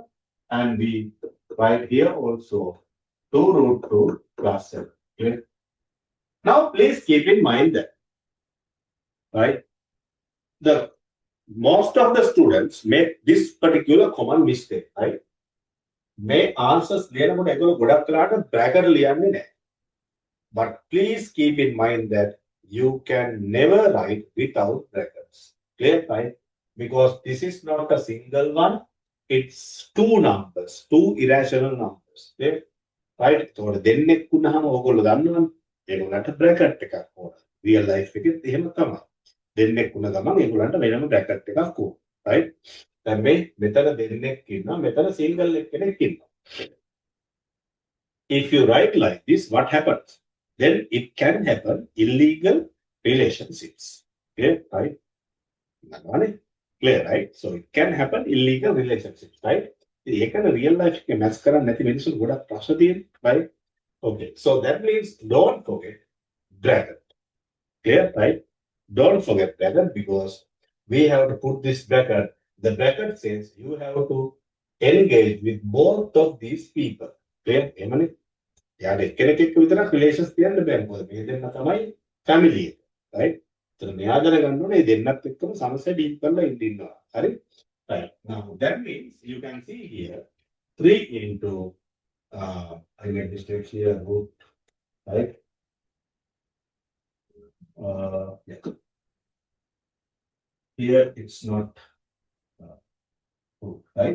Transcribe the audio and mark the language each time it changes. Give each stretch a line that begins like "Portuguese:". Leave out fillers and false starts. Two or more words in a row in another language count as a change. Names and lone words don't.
English: And we write here also 2 root 2 plus 7. Okay? Now, please keep in mind that, right, the most of the students make this particular common mistake, right? May answers
Sinhala: ලියනකොට ඒගොල්ලෝ ගොඩක් වෙලාට bracket ලියන්නේ නැහැ.
English: But please keep in mind that you can never write without brackets. Clear, right? Because this is not a single one. It's two numbers, two irrational numbers. Clear? Right? So
Sinhala: දෙන්නෙක් වුණාම ඕගොල්ලෝ දන්නවනේ. ඒගොල්ලන්ට bracket එකක් ඕන.
English: Real life
Sinhala: එකෙත් එහෙම තමයි. දෙන්නෙක් වුණ ගමන් ඒගොල්ලන්ට වෙනම bracket එකක් ඕන. Right? දැන් මේ මෙතන දෙන්නෙක් ඉන්නවා, මෙතන single එක්කෙනෙක් ඉන්නවා.
English: If you write like this, what happens? Then it can happen illegal relationships. Clear, right? Clear, right? So it can happen illegal relationships, right?
Sinhala: ඒකන
English: real life
Sinhala: එකේ match කරන්නේ නැති මිනිස්සුන්ට ගොඩක් ප්‍රශ්න තියෙනවා,
English: right? Okay, so that means don't forget bracket. Clear, right? Don't forget bracket because we have to put this bracket. The bracket says you have to engage with both of these people. Clear?
Sinhala: එමනේ. යාට එක්කෙනෙක් එක්ක විතරක් රිලේෂන්ස් තියන්න බෑ. මොකද මේ දෙන්න තමයි ෆැමිලි එක. right? So මෙයා දැනගන්න ඕනේ මේ දෙන්නත් එක්කම සමසේ ඩීල් කරලා ඉන්නවා. හරි?
English: Right. Now that means you can see here 3 into I made mistake here root, right? Yeah. Here it's not root, right?